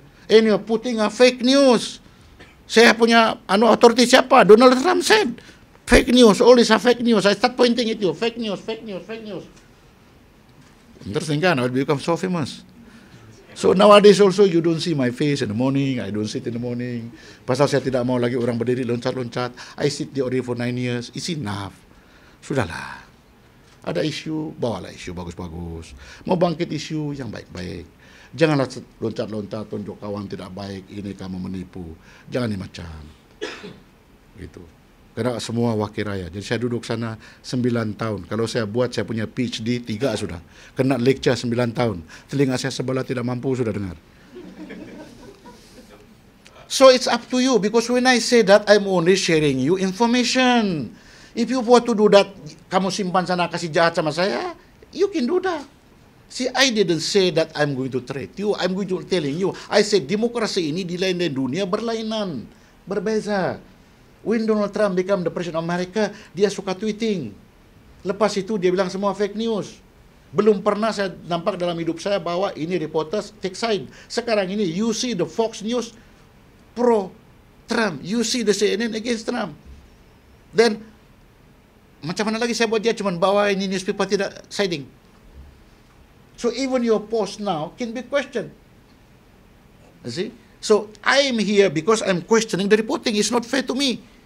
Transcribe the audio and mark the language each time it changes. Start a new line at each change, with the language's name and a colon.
English: And you're putting a fake news.
Malay: Saya punya authority siapa?
English: Donald Trump said, fake news, all is a fake news. I start pointing at you, fake news, fake news, fake news. Interesting kan? I will become so famous. So nowadays also you don't see my face in the morning. I don't sit in the morning.
Malay: Pasal saya tidak mau lagi orang berdiri loncat-loncat.
English: I sit di Ori for 9 years. It's enough.
Malay: Sudahlah. Ada isu, bawalah isu bagus-bagus. Mau bangkit isu yang baik-baik. Janganlah loncat-loncat tunjuk kawan tidak baik. Ini kamu menipu. Jangan ini macam. Gitu. Karena semua wakil rakyat. Jadi saya duduk sana 9 tahun. Kalau saya buat, saya punya PhD 3 sudah. Kena lecture 9 tahun. Telinga saya sebelah tidak mampu sudah dengar.
English: So it's up to you. Because when I say that, I'm only sharing you information. If you want to do that,
Malay: kamu simpan sana kasih jahat sama saya,
English: you can do that. See, I didn't say that I'm going to threat you. I'm going to telling you. I said
Malay: demokrasi ini di lain-lain dunia berlainan. Berbeza.
English: When Donald Trump become the president of America,
Malay: dia suka tweeting. Lepas itu dia bilang semua fake news. Belum pernah saya nampak dalam hidup saya bahwa ini
English: reporters take side.
Malay: Sekarang ini
English: you see the Fox News pro Trump. You see the CNN against Trump. Then
Malay: macam mana lagi saya buat dia cuma bawa ini newspaper tidak siding.
English: So even your post now can be questioned. You see? So I am here because I'm questioning the reporting. It's not fair to me.